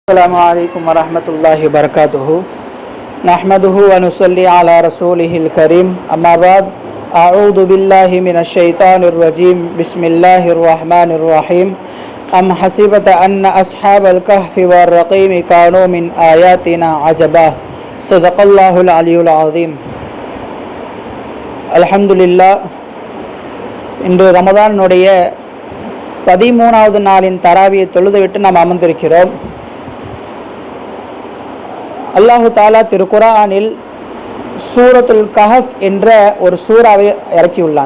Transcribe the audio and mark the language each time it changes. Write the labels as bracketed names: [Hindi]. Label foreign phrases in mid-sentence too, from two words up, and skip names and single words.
[Arabic] السلام عليكم ورحمة الله وبركاته نحمده ونصلي على رسوله الكريم أما بعد أعوذ بالله من الشيطان الرجيم بسم الله الرحمن الرحيم أم حسبت أن أصحاب الكهف والرقيم كانوا من آياتنا عجبا صدق الله العلي العظيم. [Tamil] அல்ஹம்துலில்லாஹ், இன்று ரமதானுடைய 13வது நாளின் தராவியை தொழுதுவிட்டு நாம் அமர்ந்திருக்கிறோம். [Arabic] الله تعالى [Tamil] திருக்குர்ஆனில் சூரத்துல் கஹஃப் என்ற ஒரு சூறாவை இறக்கியுள்ளான்.